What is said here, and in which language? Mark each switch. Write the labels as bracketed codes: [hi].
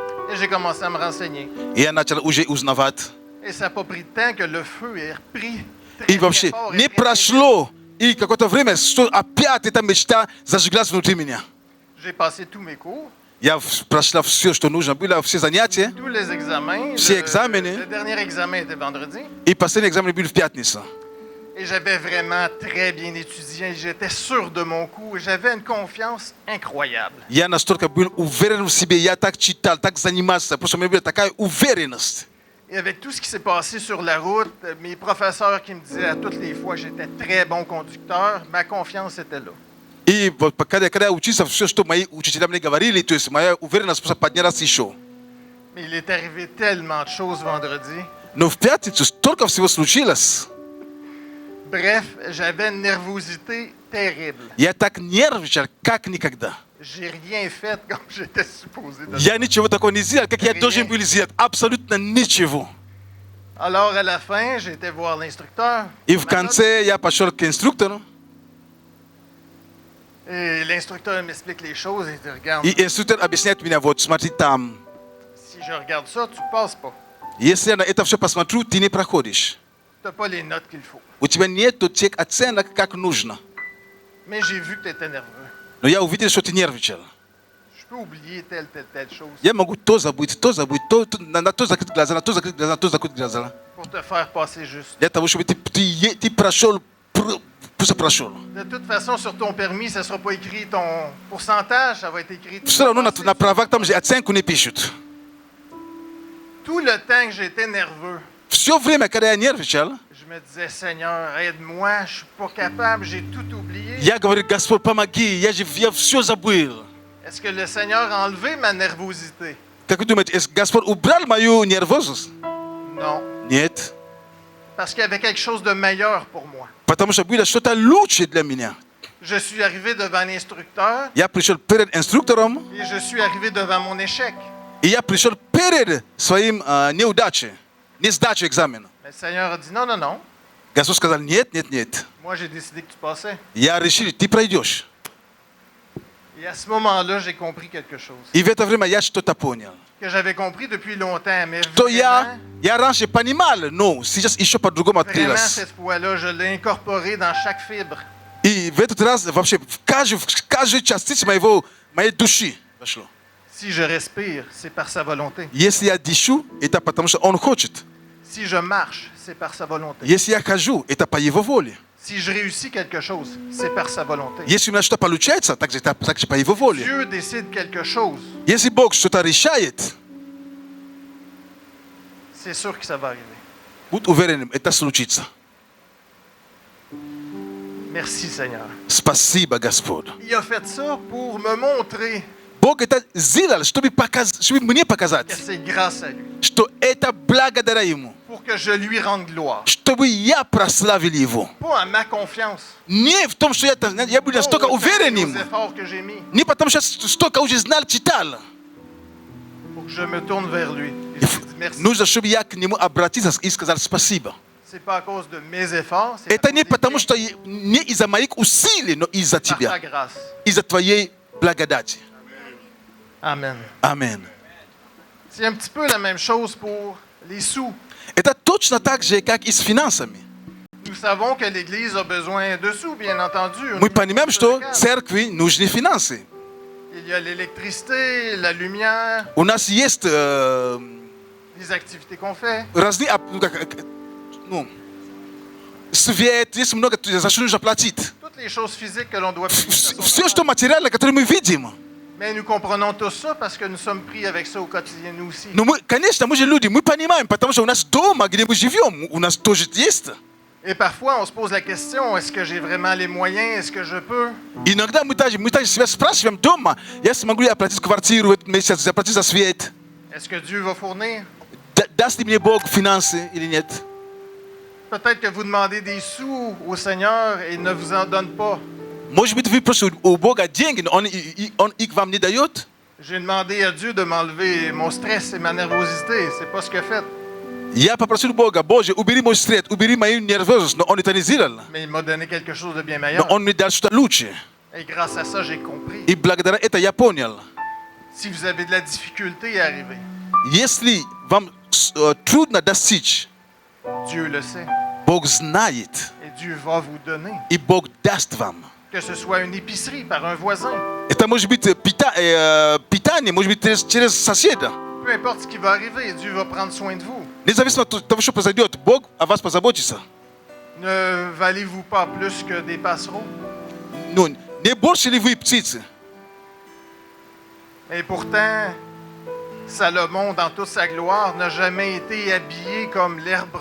[fr] Et j'ai commencé à me renseigner. [ru] И я начал уже узнавать. [fr] Et ça n'a pas pris de temps que le feu est repris. [ru] И вообще, не прошло. И какое-то время, что опять эта мечта зажглась внутри меня. [fr] J'ai passé tous mes cours, [ru] Я прошла все, что нужно было, все занятия. [fr] tous les examens. [ru] Все экзамены. [fr] Le dernier examen était vendredi. [ru] И последний экзамен был в пятницу. [fr] Et j'avais vraiment très bien étudié. J'étais sûr de mon coup. J'avais une confiance incroyable. [ru] Я настолько был уверен в себе, я так читал, так занимался, просто у меня была такая уверенность. [fr] Et avec tout ce qui s'est passé sur la route, mes professeurs qui me disaient à toutes les fois que j'étais très bon conducteur, ma confiance était là. [ru] И вот когда я учился, все, что мои учителя мне говорили, то есть моя уверенность просто поднялась еще. [fr] Mais il est arrivé tellement de choses vendredi. [ru] Но в пятницу столько всего случилось. [fr] Bref, j'avais une nervosité terrible. [ru] Я так нервничал, как никогда. [fr] J'ai rien fait comme j'étais supposé de [ru] Я [fr] faire. [ru] ничего такого не сделал, как я должен был сделать. Абсолютно ничего. [fr] Alors, à la fin, j'ai été voir l'instructeur. [ru] И в конце я пошел к инструктору, [fr] Et l'instructeur m'explique les choses et dit, regarde, [ru] и инструктор объясняет мне, вот смотри там. [fr] si je regarde ça, tu passes pas. [ru] Если я на это все посмотрю, ты не проходишь. [fr] Tu n'as pas les notes qu'il faut. [ru] У тебя нет тех оценок, как нужно. [fr] Mais j'ai vu que tu étais nerveux. [ru] Но я увидел, что ты нервничал. [fr] Je peux oublier telle chose [ru] Я могу то забыть, на то закрыть глаза, на то закрыть глаза, на то закрыть глаза. [fr] pour te faire passer juste. [ru] Для того, чтобы ты прошел, просто прошел. [fr] De toute façon, sur ton permis, ça ne sera pas écrit ton pourcentage, ça va être écrit ton [ru] Все равно [fr] passé. [ru] на правах там же оценку не пишут. [fr] Tout le temps que j'étais nerveux, [ru] Все время, когда я нервничал, [fr] je me disais, Seigneur, aide-moi, je suis pas capable, j'ai tout oublié. [ru] я говорю, Господь, помоги, я все забыл. [fr] Est-ce que le Seigneur a enlevé ma nervosité? [ru] Как вы думаете, Господь убрал мою нервозность? [fr] Non, [ru] Нет. [fr] parce qu'il y avait quelque chose de meilleur pour moi. [ru] Потому что было что-то лучше для меня. [fr] Je suis arrivé devant l'instructeur [ru] Я пришел перед инструктором, [fr] et je suis arrivé devant mon échec. [ru] и я пришел перед своим неудачей, не сдачей экзамена. [fr] Mais le Seigneur a dit, non, [ru] Господь сказал, нет. [fr] moi j'ai décidé que tu passais. [ru] Я решил, ты пройдешь. [fr] Et à ce moment-là, j'ai compris quelque chose. [ru] И в это время я что-то понял. [fr] Que j'avais compris depuis longtemps, mais [ru] Что [fr] vraiment, [ru] я раньше понимал, но сейчас еще по-другому [fr] vraiment [ru] открылось. [fr] cette fois-là, je l'ai incorporé dans chaque fibre. [ru] И в этот раз вообще в каждую частицу моей души вошло. [fr] Si je respire, c'est par sa volonté. [ru] Если я дышу, это потому что Он хочет. [fr] Si je marche, c'est par sa volonté. [ru] Если я хожу, это по Его воле. [fr] Si je réussis quelque chose, c'est par sa volonté. [ru] Если у меня что-то получается, также по Его воле. [fr] Dieu décide quelque chose, [ru] Если Бог что-то решает, [fr] c'est sûr que ça va arriver. [ru] будь уверенным, это случится. [fr] Merci Seigneur. [ru] Спасибо, Господь. [fr] Il a fait ça pour me montrer [ru] Бог это сделал, чтобы мне показать, [fr] que c'est grâce à lui, [ru] что это благодаря Ему. [fr] pour que je lui rende gloire. [ru] Чтобы я прославил Его. [fr] Pas à ma confiance, [ru] Не в том, что я был настолько [fr] pas aux [ru] уверенным. [fr] efforts que j'ai mis, [ru] Не потому что столько уже знал, читал. [fr] pour que je me tourne vers lui. Et je lui dis merci. [ru] Нужно, чтобы я к Нему обратился и сказал спасибо. [fr] C'est pas à cause de mes efforts, c'est [ru] Это [fr] à [ru] не [fr] cause [ru] потому, [fr] des [ru] что не из-за моих усилий, но из-за [fr] tiens, par [ru] Тебя. [fr] ta grâce. [ru] Из-за Твоей благодати. [fr] Amen. [ru] Аминь. [fr] C'est un petit peu la même chose pour les sous. [ru] Это точно так же, как и с финансами. [fr] Nous savons que l'Église a besoin de sous, bien entendu. [ru] Мы понимаем, что церкви нужны финансы. [fr] Il y a l'électricité, la lumière, [ru] У нас есть [fr] les activités qu'on fait. [ru] разные, ну, свет, есть много, за что нужно платить. [fr] Toutes les choses physiques que l'on doit payer. ça, [ru] Все, что материально, которое мы видим. [fr] Mais nous comprenons tout ça parce que nous sommes pris avec ça au quotidien, nous aussi. [ru] Но мы, конечно, мы же люди, мы понимаем, потому что у нас дома, где мы живем, у нас тоже есть. [fr] Et parfois, on se pose la question, est-ce que j'ai vraiment les moyens? Est-ce que je peux? [ru] Иногда мы также себя спрашиваем дома, я смогу ли оплатить квартиру в этот месяц, заплатить за свет? [fr] Est-ce que Dieu va fournir? [ru] Даст ли мне Бог финансы или нет? [fr] Peut-être que vous demandez des sous au Seigneur et il ne vous en donne pas. [ru] Может быть, вы просите у Бога деньги, но Он их вам не дает? [fr] J'ai demandé à Dieu de m'enlever mon stress et ma nervosité. C'est pas ce qu'il a fait. [ru] Я попросил Бога, Боже, убери мой стресс, убери мою нервозность, но Он это не сделал. [fr] Mais il m'a donné quelque chose de bien [ru] Но [fr] meilleur. [ru] Он мне дал что-то лучше. [fr] Et grâce à ça, j'ai compris. [ru] И благодаря это я понял, [fr] Si vous avez de la difficulté à arriver, [ru] если вам трудно достичь, [fr] Dieu le sait. [ru] Бог знает, [fr] Et Dieu va vous donner. [ru] и Бог даст вам. [fr] Que ce soit une épicerie par un voisin. [ru] Это может быть питание, может быть через соседа. [fr] Peu importe ce qui va arriver, Dieu va prendre soin de vous. [ru] Независимо от того, что произойдет, Бог о вас позаботится. [fr] Ne valez-vous pas plus que des passereaux? [ru] Ну, не больше ли вы птицы? [fr] Et pourtant, Salomon, dans toute sa gloire, n'a jamais été habillé comme l'herbe.